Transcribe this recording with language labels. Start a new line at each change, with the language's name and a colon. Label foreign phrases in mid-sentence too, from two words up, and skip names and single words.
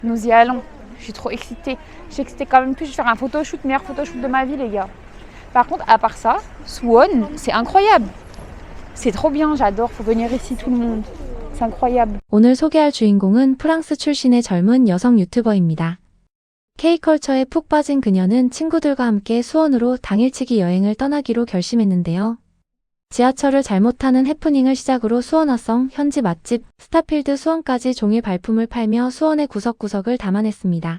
French: Nous y allons. Je suis trop excitée. Je sais que c'était quand même plus, je vais faire un photoshoot, meilleur photoshoot de ma vie, les gars. Par contre, à part ça, Suwon, c'est incroyable. C'est trop bien, j'adore. Faut venir ici, tout le monde. C'est incroyable.
Korean: 오늘 소개할 주인공은 프랑스 출신의 젊은 여성 유튜버입니다. K컬처에 푹 빠진 그녀는 친구들과 함께 수원으로 당일치기 여행을 떠나기로 결심했는데요. 지하철을 잘못 타는 해프닝을 시작으로 수원화성, 현지 맛집, 스타필드 수원까지 종일 발품을 팔며 수원의 구석구석을 담아냈습니다.